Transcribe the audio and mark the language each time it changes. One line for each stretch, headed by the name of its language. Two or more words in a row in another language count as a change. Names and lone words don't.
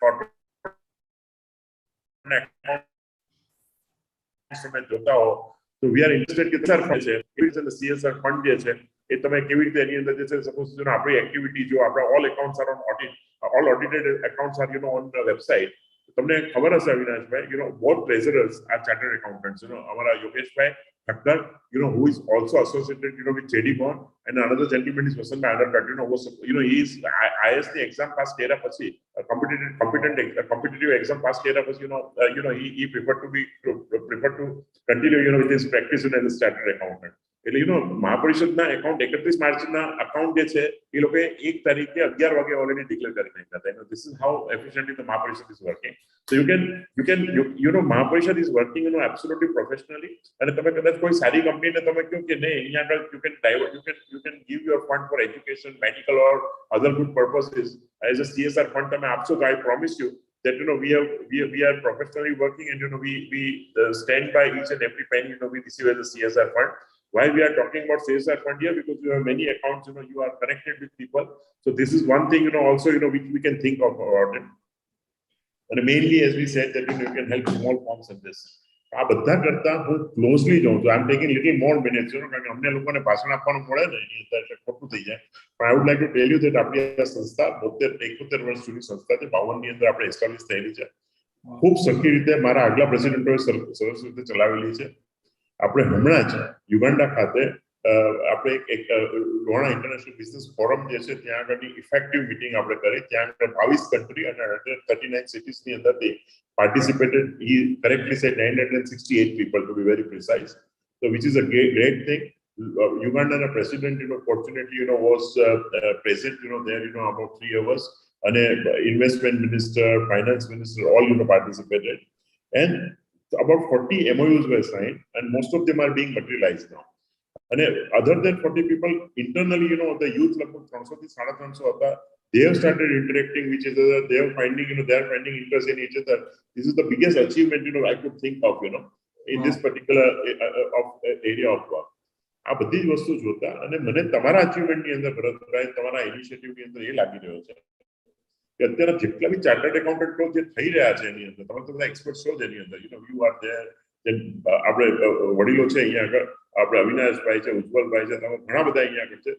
Gujarati: કોર્પોરેટ તમે જોતા હો તો
English: we are interested
Gujarati: કે સર છે કેવી રીતે CSR ફંડ જે છે એ તમે કેવી રીતે એની અંદર જે છે સપોઝ આપણી એક્ટિવિટી જો આપણા
English: all accounts are on audit all audited accounts are on the website
Gujarati: તમને ખબર હશે અવિનાશભાઈ
English: both treasurers are chartered accountants
Gujarati: અમારા યોગેશભાઈ Thakrar
English: who is also associated with JD Bond, and another gentleman is Vasani Co. Was he is IS the exam pass
Gujarati: કર્યા પછી
English: competitive exam pass
Gujarati: કર્યા પછી
English: he preferred to continue with his practice as a chartered accountant.
Gujarati: એટલે મહાપરિષદના એકાઉન્ટ 31 માર્ચના અકાઉન્ટ જે છે એ લોકોએ 1 તારીખે 11 વાગે
English: already declare
Gujarati: કરી નાખ્યા હતા.
English: This is how efficiently the Mahaparishad is working. So you can Mahaparishad is working absolutely professionally.
Gujarati: અને તમે કદાચ કોઈ સારી કંપનીને તમે કહો કે નહીં અહીંયા આગળ
English: you can give your fund for education, medical or other good purposes as a CSR fund
Gujarati: તમે આપશો તો
English: I promise you that we are professionally working, and we stand by each and every penny we receive as a CSR fund. Why we are talking about CSR fund here? Because you have many accounts, you are connected with people. So this is one thing, also, which we can think of about it. And mainly, as we said, that you can help small firms in this.
Gujarati: આ બધા કરતા હું ક્લોઝલી જોઉં છું.
English: I'm taking little more minutes,
Gujarati: કારણ કે અમને લોકોને ભાષણ આપવાનું મળે ને એની અંદર ખોટું થઈ જાય. પણ
English: I would like to tell you that
Gujarati: આપણી આ સંસ્થા 71 વર્ષ જૂની સંસ્થા છે. 52 ની અંદર આપણે એસ્ટાબ્લિશ થયેલી છે. ખૂબ સરખી રીતે મારા આગલા પ્રેસિડેન્ટોએ સરસ રીતે ચલાવેલી છે. આપણે હમણાં જ યુગાન્ડા ખાતે આપણે એક લોહાણા ઇન્ટરનેશનલ બિઝનેસ ફોરમ જે છે ત્યાં આગળની
English: effective meeting
Gujarati: આપણે કરી. ત્યાં આગળ 22 કન્ટ્રી અને 139 સિટીઝની અંદરથી participated.
English: He correctly said 968 people to be very precise. So which is a great thing. Ugandan president, fortunately, was present, there, about 3 hours. And investment minister, finance minister, all, participated. And about 40 MOUs were signed, and most of them are being materialized now. And other than 40 people, internally, the youth, like 300-350, they have started interacting with each other. They are finding, interest in each other. This is the biggest achievement, I could think of, in this particular area of work.
Gujarati: આ બધી જ વસ્તુ જોતા અને મને તમારા અચીવમેન્ટની અંદર ભરતભાઈ તમારા ઇનિશિયેટિવની અંદર એ લાગી રહ્યો છે કે અત્યારે જેટલા બી
English: chartered accountants
Gujarati: જે થઈ રહ્યા છે એની અંદર, તમે તો બધા એક્સપર્ટ છો જ એની અંદર,
English: you are there.
Gujarati: આપણે વડીલો છે અહીંયા આગળ, આપણે અવિનાશભાઈ છે, ઉજ્જવલભાઈ છે, તમે ઘણા બધા અહીંયા આગળ છે.